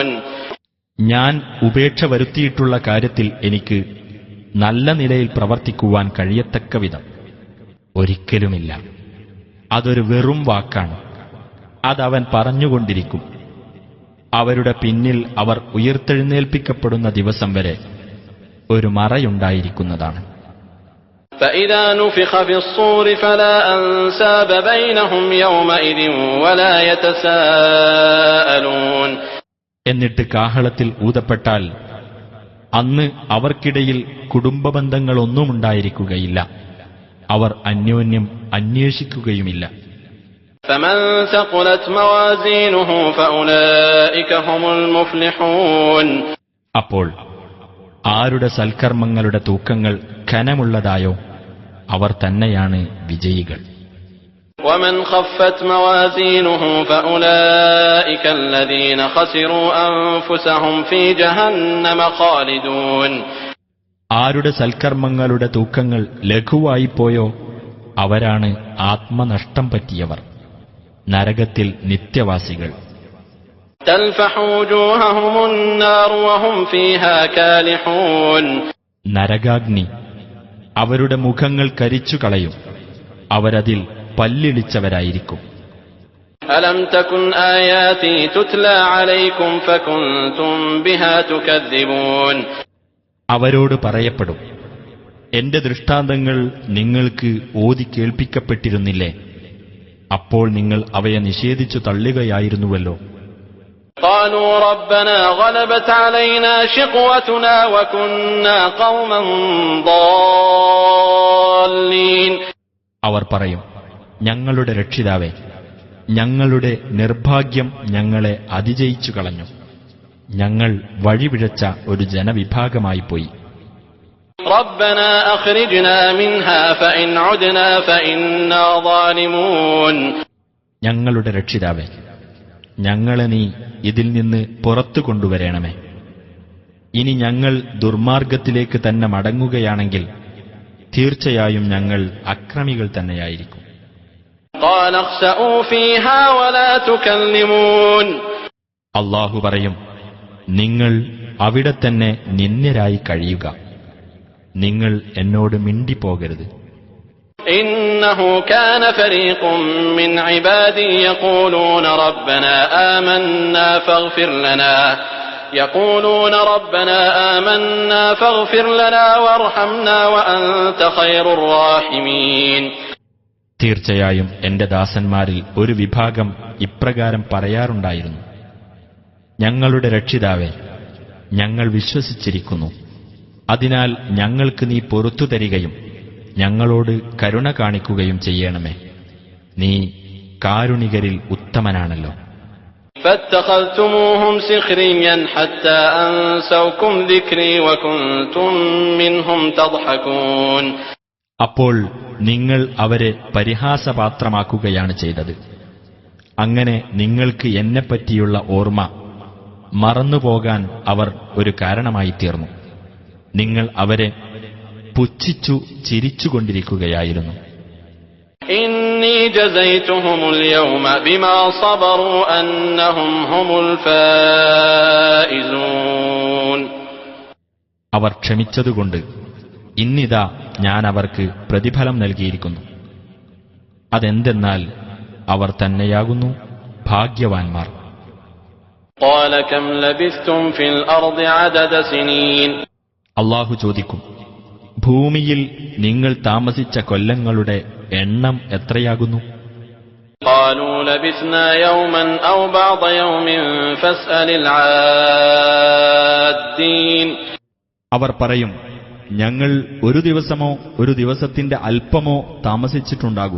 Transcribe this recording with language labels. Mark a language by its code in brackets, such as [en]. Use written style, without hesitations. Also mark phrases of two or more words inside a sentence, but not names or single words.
[ml] ഞാൻ ഉപേക്ഷ വരുത്തിയിട്ടുള്ള കാര്യത്തിൽ എനിക്ക് നല്ല നിലയിൽ പ്രവർത്തിക്കുവാൻ കഴിയത്തക്ക വിധം ഒരിക്കലുമില്ല. അതൊരു വെറും വാക്കാണ്. അതവൻ പറഞ്ഞുകൊണ്ടിരിക്കും. അവരുടെ പിന്നിൽ അവർ ഉയർത്തെഴുന്നേൽപ്പിക്കപ്പെടുന്ന ദിവസം വരെ ഒരു മറയുണ്ടായിരിക്കുന്നതാണ്. [ar] فإذا نفخ في الصور فلا أنساب بينهم يومئذ ولا يتساءلون. [ml] എന്നിട്ട് കാഹളത്തിൽ ഊതപ്പെട്ടാൽ അന്ന് അവർക്കിടയിൽ കുടുംബബന്ധങ്ങളൊന്നുമുണ്ടായിരിക്കുകയില്ല. അവർ അന്യോന്യം അന്വേഷിക്കുകയുമില്ല. [ar] فمن ثقلت موازينه فأولئك هم المفلحون. [ml] അപ്പോൾ ആരുടെ സൽക്കർമ്മങ്ങളുടെ തൂക്കങ്ങൾ ഘനമുള്ളതായോ അവർ തന്നെയാണ് വിജയികൾ. [ar] ومن خفت موازينه فأولئك الذين خسروا أنفسهم في جهنم خالدون. [ml] ആരുടെ സൽക്കർമ്മങ്ങളുടെ തൂക്കങ്ങൾ ലഘുവായിപ്പോയോ അവരാണ് ആത്മനഷ്ടം പറ്റിയവർ, നരകത്തിൽ നിത്യവാസികൾ. [ar] تلفح وجوههم النار وهم فيها كالحون. [ml] നരകാഗ്നി അവരുടെ മുഖങ്ങൾ കരിച്ചു കളയും, അവരതിൽ പല്ലിളിച്ചവരായിരിക്കും. [ar] ألم تكن آياتي تتلى عليكم فكنتم بها تكذبون. [ml] അവരോട് പറയപ്പെടും, എന്റെ ദൃഷ്ടാന്തങ്ങൾ നിങ്ങൾക്ക് ഓതി കേൾപ്പിക്കപ്പെട്ടിരുന്നില്ലേ, അപ്പോൾ നിങ്ങൾ അവയെ നിഷേധിച്ചു തള്ളുകയായിരുന്നുവല്ലോ. [ar] قالوا ربنا غلبت علينا شقوتنا وكنا قوما ضالين. [ml] അവർ പറയും, ഞങ്ങളുടെ രക്ഷിതാവേ, ഞങ്ങളുടെ നിർഭാഗ്യം ഞങ്ങളെ അതിജയിച്ചു കളഞ്ഞു, ഞങ്ങൾ വഴിപിഴച്ച ഒരു ജനവിഭാഗമായിപ്പോയി. [ar] ربنا أخرجنا منها فإن عدنا فإنا ظالمون. [ml] ഞങ്ങളുടെ രക്ഷിതാവേ, ഞങ്ങളെ നീ ഇതിൽ നിന്ന് പുറത്തു കൊണ്ടുവരണമേ. ഇനി ഞങ്ങൾ ദുർമാർഗത്തിലേക്ക് തന്നെ മടങ്ങുകയാണെങ്കിൽ തീർച്ചയായും ഞങ്ങൾ അക്രമികൾ തന്നെയായിരിക്കും. [ar] قال اخسئوا فيها ولا تكلمون. [ml] അല്ലാഹു പറയും, നിങ്ങൾ അവിടെ തന്നെ നിന്ദ്യരായി കഴിയുക, നിങ്ങൾ എന്നോട് മിണ്ടിപ്പോകരുത്. [ar] إنه كان فريق من عبادي يقولون ربنا آمنا فاغفر لنا وارحمنا وأنت خير الراحمين. [ml] തീർച്ചയായും എന്റെ ദാസന്മാരിൽ ഒരു വിഭാഗം ഇപ്രകാരം പറയാറുണ്ടായിരുന്നു, ഞങ്ങളുടെ രക്ഷിതാവേ, ഞങ്ങൾ വിശ്വസിച്ചിരിക്കുന്നു, അതിനാൽ ഞങ്ങൾക്ക് നീ പൊറുത്തു തരികയും ഞങ്ങളോട് കരുണ കാണിക്കുകയും ചെയ്യണമേ, നീ കാരുണികരിൽ ഉത്തമനാണല്ലോ. [ar] فاتخذتموهم سخريا حتى أنسوكم ذكري وكنتم منهم تضحكون. [ml] അപ്പോൾ നിങ്ങൾ അവരെ പരിഹാസപാത്രമാക്കുകയാണ് ചെയ്തത്. അങ്ങനെ നിങ്ങൾക്ക് എന്നെപ്പറ്റിയുള്ള ഓർമ്മ മറന്നുപോകാൻ അവർ ഒരു കാരണമായി തീർന്നു. നിങ്ങൾ അവരെ പുച്ഛിച്ചു ചിരിച്ചുകൊണ്ടിരിക്കുകയായിരുന്നു. [ar] إني جزيتهم اليوم بما صبروا أنهم هم الفائزون. [ml] അവർ ക്ഷമിച്ചതുകൊണ്ട് ഇന്നിതാ ഞാൻ അവർക്ക് പ്രതിഫലം നൽകിയിരിക്കുന്നു. അതെന്തെന്നാൽ അവർ തന്നെയാകുന്നു ഭാഗ്യവാന്മാർ. [ar] قال كم لبثتم في الأرض عدد سنين. [ml] അല്ലാഹു ചോദിക്കും, ഭൂമിയിൽ നിങ്ങൾ താമസിച്ച കൊല്ലങ്ങളുടെ എണ്ണം എത്രയാകുന്നു? [ar] قالوا لبثنا يوما أو بعض يوم فاسأل العادين. [ml] അവർ പറയും, ഞങ്ങൾ ഒരു ദിവസമോ ഒരു ദിവസത്തിന്റെ അല്പമോ താമസിച്ചിട്ടുണ്ടാകും.